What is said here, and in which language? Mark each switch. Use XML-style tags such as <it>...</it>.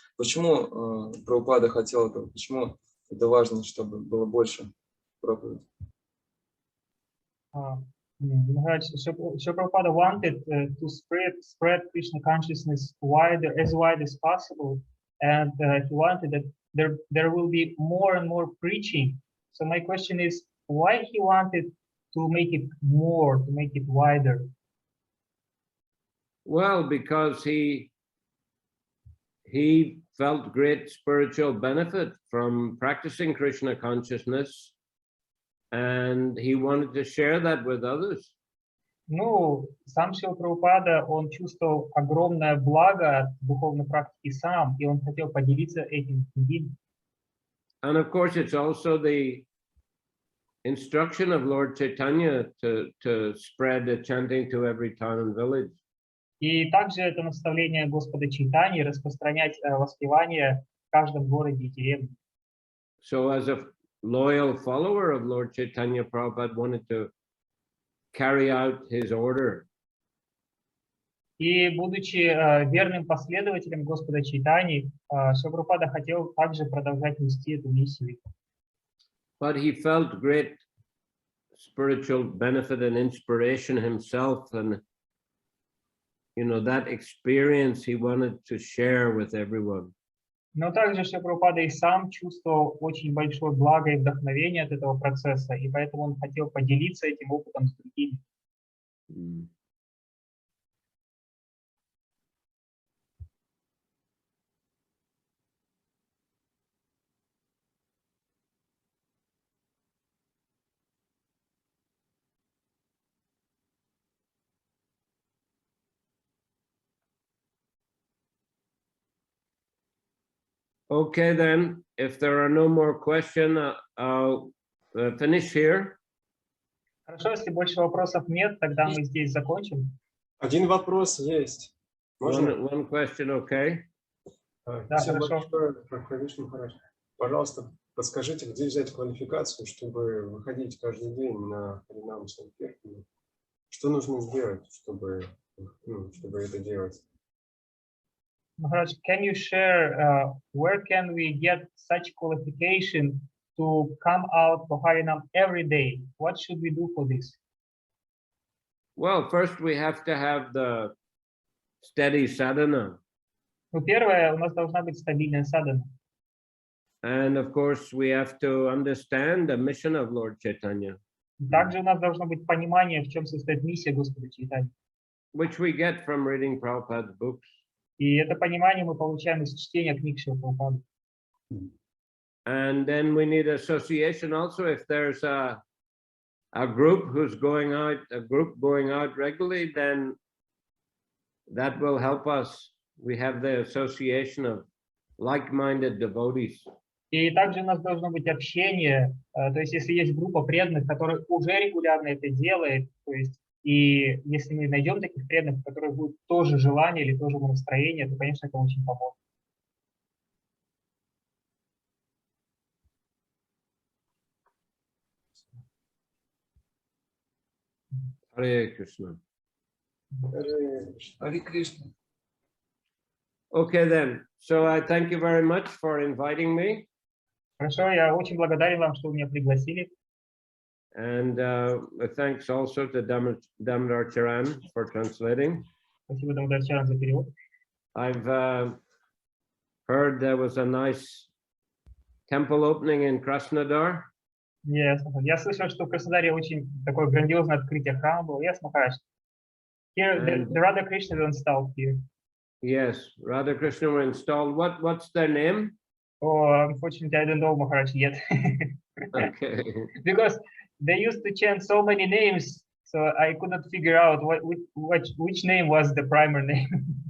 <ru>Почему Прабхупада хотел этого? Почему это важно, чтобы было больше проповедей?</ru> <en>Srila Prabhupada wanted to spread Krishna consciousness wider, as wide as possible, and he wanted that there will be more and more preaching. So my question is, why he wanted to make it more, to make it wider? Well, because he felt great spiritual benefit from practicing Krishna consciousness. And he wanted to share that with others.</en> <ru>Ну, сам Шрила Прабхупада, он чувствовал огромное благо от духовной практики сам, и он хотел поделиться этим с другими.</ru> <en>And of course, it's also the instruction of Lord Chaitanya to spread the chanting to every town and village.</en> <ru>И также это наставление Господа Чайтаньи распространять воспевание в каждом городе и деревне.</ru> <en>so as a loyal follower of Lord Chaitanya, Prabhupada wanted to carry out his order.</en> <ru>И будучи верным последователем Господа Чайтаньи, Шрила Прабхупада хотел также продолжать нести эту миссию.</ru> <en>But he felt great spiritual benefit and inspiration himself, and that experience he wanted to share with everyone.</en> <ru>Но также Шрила Прабхупада и сам чувствовал очень большое благо и вдохновение от этого процесса, и поэтому он хотел поделиться этим опытом с другими.</ru> <en>Okay, then, if there are no more questions, I'll finish here.</en> <ru>Хорошо, если больше вопросов нет, тогда мы здесь закончим. Один вопрос есть. Можно?</ru> <en>One question, okay?</en> <ru>Да, Всем хорошо. большое, Прабхавишну, хорошо. Пожалуйста, подскажите, где взять квалификацию, чтобы выходить каждый день на Харинамы Санкиртаны? Что нужно сделать, чтобы это делать?</ru> <en>Maharaj, can you share where can we get such qualification to come out for Harinam every day? What should we do for this? Well, first we have to have the steady sadhana.</en> <ru>Ну, первое, у нас должна быть стабильная садхана.</ru> <en>And of course, we have to understand the mission of Lord Chaitanya,</en> <ru>Также у нас должно быть понимание, в чем состоит миссия Господа Чайтаньи.</ru> <en>which we get from reading Prabhupada's books.</en> <ru>И это понимание мы получаем из чтения книг Шрилы Прабхупады.</ru> <en>And then we need association also. If there's a group who's going out, regularly, then that will help us. We have the association of like-minded devotees.</en> <ru>И также у нас должно быть общение, то есть если есть группа преданных, которые уже регулярно это делают, то есть и если мы найдем таких преданных, у которых будет тоже желание или тоже настроение, то, конечно, это очень поможет.</ru> <en>Hare Krishna. Hare Krishna. Okay then. So I thank you very much for inviting me.</en> <ru>Хорошо, я очень благодарен вам, что вы меня пригласили.</ru> <en>And thanks also to Damodar Charan for translating.</en> <ru>Спасибо, Дамодар Чаран, за перевод.</ru> <en>I've heard there was a nice temple opening in Krasnodar.</en> <ru>Я слышал, что в Краснодаре очень такое грандиозное открытие храма было.</ru> <en>Yes, Maharaj. Here, the Radha Krishna is installed here. Yes, Radha Krishna were installed. What's their name? Oh, unfortunately, I don't know, Maharaj, yet. Okay. Because they used to chant so many names, so I could not figure out which name was the primary name.</en>